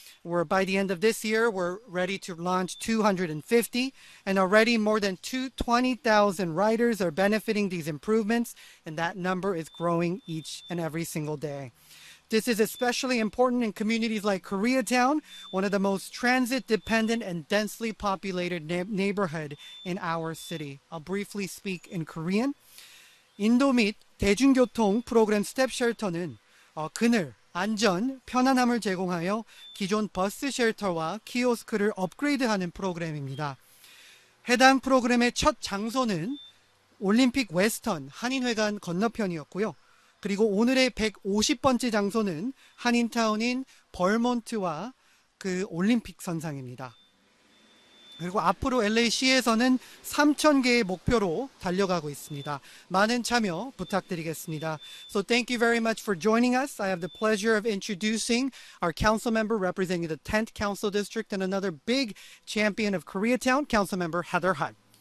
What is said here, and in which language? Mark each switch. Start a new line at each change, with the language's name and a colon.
English: By the end of this year, we're ready to launch 250, and already more than 20,000 riders are benefiting these improvements, and that number is growing each and every single day. This is especially important in communities like Koreatown, one of the most transit-dependent and densely populated neighborhood in our city. I'll briefly speak in Korean.
Korean: 인도 및 대중교통 프로그램 스텝 쉘터는 그늘, 안전, 편안함을 제공하여 기존 버스 쉘터와 키오스크를 업그레이드하는 프로그램입니다. 해당 프로그램의 첫 장소는 올림픽 웨스턴 한인회관 건너편이었고요. 그리고 오늘의 150번째 장소는 한인타운인 벌몬트와 그 올림픽 선상입니다. 그리고 앞으로 LA시에서는 3,000개의 목표로 달려가고 있습니다. 많은 참여 부탁드리겠습니다.
English: So thank you very much for joining us. I have the pleasure of introducing our council member representing the 10th Council District and another big champion of Koreatown, Councilmember Heather Hutt.